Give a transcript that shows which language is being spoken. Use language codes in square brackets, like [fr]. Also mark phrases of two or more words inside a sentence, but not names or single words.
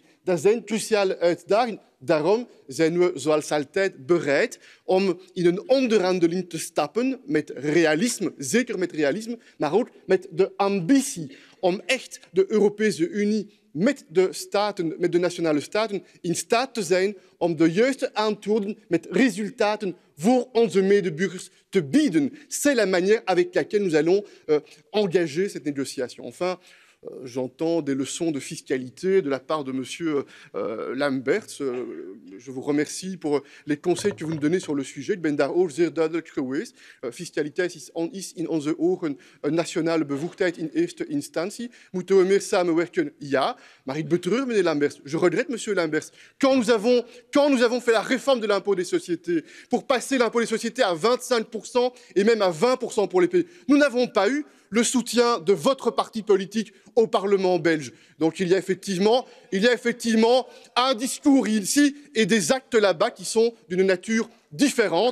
[nl] Dat zijn cruciale uitdagingen. Daarom zijn we, zoals altijd, bereid om in een onderhandeling te stappen met realisme, zeker met realisme, maar ook met de ambitie om echt de Europese Unie met de staten, met de nationale staten, in staat te zijn om de juiste antwoorden met resultaten voor onze medeburgers te bieden. [fr] C'est la manière avec laquelle nous allons engager cette négociation. Enfin, J'entends des leçons de fiscalité de la part de M. Lamberts. Je vous remercie pour les conseils que vous nous donnez sur le sujet. [nl] Ik ben daar ook zeer duidelijk geweest. Fiscaliteit is in onze ogen een nationale bevoegdheid in eerste instantie. Moeten we meer samenwerken? Ja. Maar ik betreur, meneer Lamberts. [fr] Je regrette, monsieur Lamberts. Quand nous avons fait la réforme de l'impôt des sociétés pour passer l'impôt des sociétés à 25% et même à 20% pour les pays, nous n'avons pas eu le soutien de votre parti politique au Parlement belge. Donc il y a effectivement un discours ici et des actes là-bas qui sont d'une nature différente.